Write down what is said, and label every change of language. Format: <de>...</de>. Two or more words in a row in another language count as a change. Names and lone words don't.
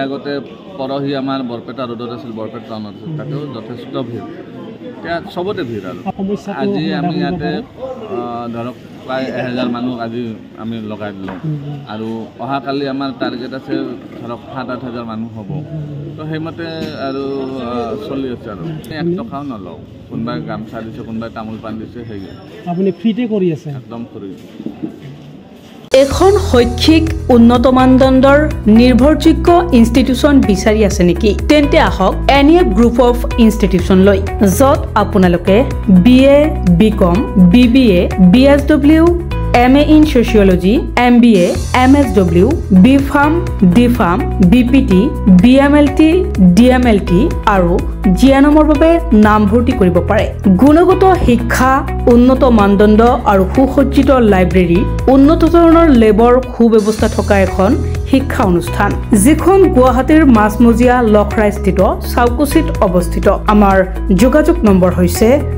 <as>আগতে পৰহি আমাৰ বৰপেটা ৰোডত আছিল বৰপেটা টাউনত আছিল তাতেও যথেষ্ট ভিৰ এতিয়া চবতে ভিৰ আৰু আজি আমি ইয়াতে ধৰক প্ৰায় 1000 মানুহ আজি আমি লগাই দিলোঁ আৰু অহাকালি আমাৰ টাৰ্গেট আছে ধৰক 7-8 হাজাৰ মানুহ হ'ব তো সেইমতে আৰু চলি আছে আৰু 1 টকাও নলওঁ কোনোবাই গামছা দিছে কোনোবাই তামোল পাণ দিছে সেই আপুনি ফ্ৰীতে কৰি আছে একদম ফ্ৰী এখন শৈক্ষিক উন্নত মানদণ্ডৰ নিৰ্ভৰযোগ্য ইনষ্টিটিউচন বিচাৰি আছে নেকি তেন্তে আহক এনিএফ</as> <en>group of institution</en> <as>লৈ যত আপোনালোকে BA BCom BBA BSW</as> <en>MA in Sociology</en> <as>MBA MSW BPharm DPharm BPT BMLT DMLT আৰু জিয়ানমৰ বাবে নামভৰ্তি কৰিব পাৰে গুণগত শিক্ষা উন্নত মানদণ্ড আৰু সুসজ্জিত লাইব্ৰেৰী উন্নত ধৰণৰ লেবৰ সুব্যৱস্থা থকা এখন শিক্ষা অনুষ্ঠান যিখন গুৱাহাটীৰ মাছমজিয়া লখৰাস্থিত চাউকুচিত অৱস্থিত আমাৰ যোগাযোগ নম্বৰ হৈছে</as>